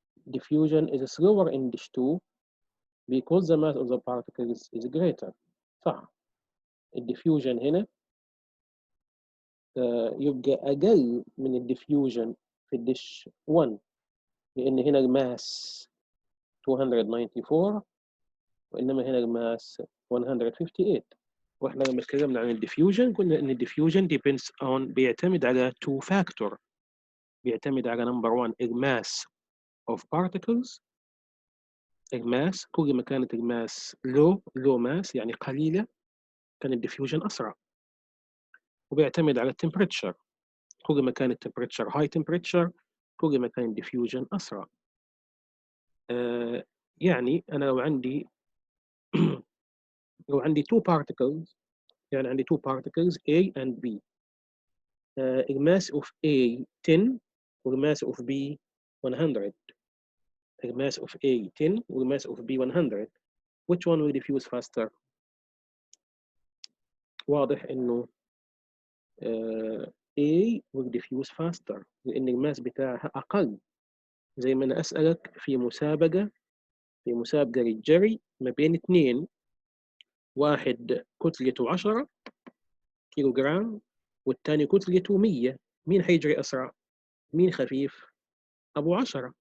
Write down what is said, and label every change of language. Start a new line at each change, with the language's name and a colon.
English: diffusion is slower in dish 2 because the mass of the particles is greater.
Arabic: صح. الديفيوجن هنا يبقى أقل من الديفيوجن في الدش 1 لأن هنا الماس 294 وإنما هنا الماس 158. واحنا لما اتكلمنا عن الديفيوجن قلنا ان الديفيوجن
English: depends on
Arabic: بيعتمد على
English: two factor.
Arabic: بيعتمد على number 1 الماس of particles. الماس كل ما كانت الماس low mass يعني قليلة كان الديفيوجن أسرع. وبيعتمد على التمبريتشر، كل ما كان التمبريتشر high temperature كل ما كان الديفيوجن أسرع. يعني أنا لو عندي two particles، يعني عندي
English: two particles A and B.
Arabic: الماس of A 10 والماس of B 100. الماس of A 10 والماس of B 100.
English: Which one will diffuse faster؟
Arabic: واضح إنه
English: A will diffuse faster
Arabic: لأن الماس بتاعها أقل. زي ما أنا أسألك في مسابقة للجري ما بين اثنين، واحد كتلته 10 كيلو جرام والثاني كتلته 100، مين حيجري أسرع؟ مين خفيف؟ أبو 10.